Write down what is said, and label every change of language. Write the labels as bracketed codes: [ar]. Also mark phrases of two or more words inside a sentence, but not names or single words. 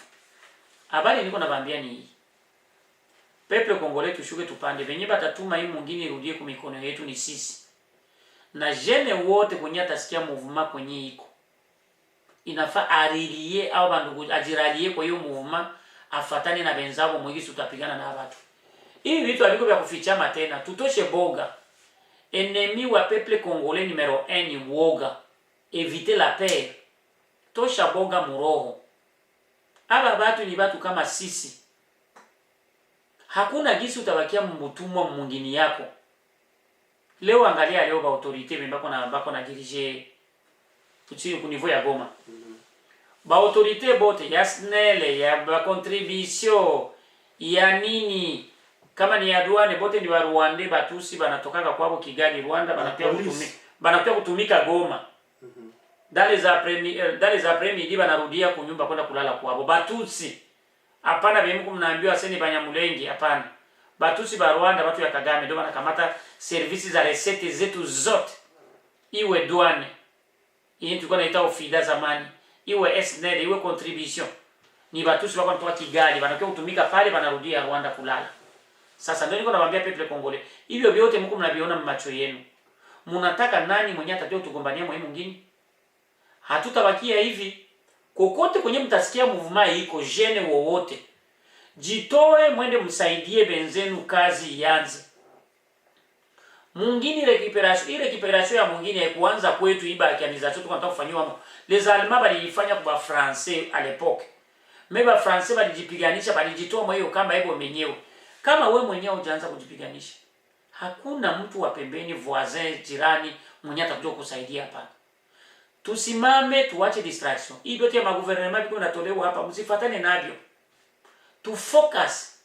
[sw] Habari niko nawaambia ni hii. Pepe Kongole tushuke tupande, venye batatuma hii mwingine irudie kwa mikono yetu ni sisi. Na jene wote kwenye atasikia mouvement kwenye iko inafaa arilie au bandugu ajiralie kwa hiyo mouvement afatane na benzabo mwingi tutapigana na watu. Hii vitu aliko vya kufichama tena tutoshe boga. Ennemi wa [fr] peuple congolais [sw] numero 1 ni woga. [fr] Éviter la paix. [sw] Tosha boga muroho. Aba batu ni batu kama sisi. Hakuna gisi utabakia mbutumwa mwingine yako. Leo angalia leo ba autorité bako na diriger tuti ku niveau ya Goma. Ba autorité bote ya SNEL ya ba contribution ya nini kama ni ya douane bote ni wa Rwanda batusi banatokaka kwabo Kigali Rwanda banakuja kutumika Goma. [fr] Dans les après-midi [sw] banarudia kunyumba kwenda kulala kwabo batusi. Hapana bemu mnaambiwa seni Banyamulenge hapana. Batusi ba Rwanda watu ya Kagame ndio wanakamata services za recette zetu zote. Iwe douane. Hii tulikuwa naita ofida zamani. Iwe SNEL, iwe contribution. Ni batusi wako kutoka Kigali, wanakuwa kutumika pale wanarudia Rwanda kulala. Sasa ndio niko nawaambia [fr] peuple congolais. [sw] Hivyo vyote mko mnaviona macho yenu. Mnataka nani mwenye atajua kutugombania mwe mwingine? Hatutabakia hivi. Kokote kwenye mtasikia mouvement iko jene wowote. Jitoe mwende msaidie benzenu kazi ianze. Mwingine recuperation ya mwingine ya kuanza kwetu iba akianization tunataka kufanywa. [fr] Les Allemands [sw] balifanya kwa [fr] Français à l'époque. Mais [sw] ba Français balijipiganisha balijitoa mwa hiyo kama hivyo wenyewe. Kama wewe mwenyewe hujaanza kujipiganisha, hakuna mtu wa pembeni voisin jirani mwenye atakuja kusaidia hapa. Tusimame tuache distraction. Hii yote ya magouvernement biko natolewa hapa msifatane navyo. Tu focus.